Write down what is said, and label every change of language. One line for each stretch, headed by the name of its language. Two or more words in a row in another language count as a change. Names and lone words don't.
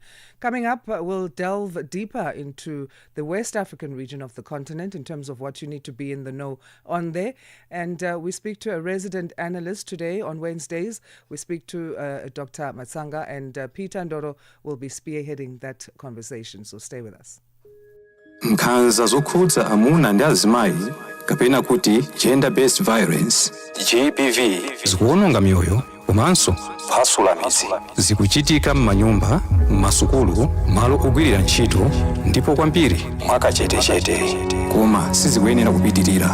English: Coming up, we'll delve deeper into the West African region of the continent in terms of what you need to be in the know on there. And we speak to a resident analyst today on Wednesdays. We speak to Dr. Matsanga, and Peter Ndoro will be spearheading that conversation. So stay with us.
Nyanja: Nkhanza zokhudza amuna ndi azimayi kapena kuti
English: gender based violence GBV
Nyanja: zikuononga mioyo komanso kuphwasula midzi zikuchitika m'manyumba, m'masukulu, malo ogwirira ntchito ndipo kwambiri mwakachetechete koma sizikuyenera kupitirira.